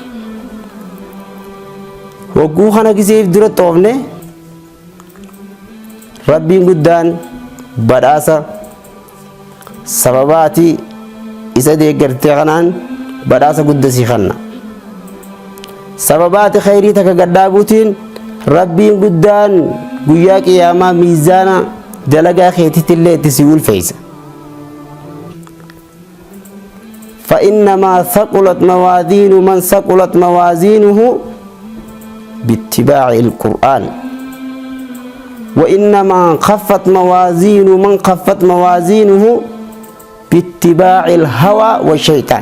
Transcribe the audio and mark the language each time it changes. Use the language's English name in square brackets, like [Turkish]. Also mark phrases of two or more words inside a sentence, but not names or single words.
[Oromo] Wagguu kana gisee if dura xoofne rabbiin guddaan badhaasa sababaati isa deeggartee kanaan badhaasa guddasii kanna. Sababaati khayrii takka gaddaabuutiin rabbiin guddaan guyyaa qiyaamaa miizaana dalagaa keetitillee itti si ulfeeysa. [Arabic] فإنما ثقلت موازين من ثقلت موازينه باتباع القرآن وإنما خفت موازين من خفت موازينه باتباع الهوى والشيطان.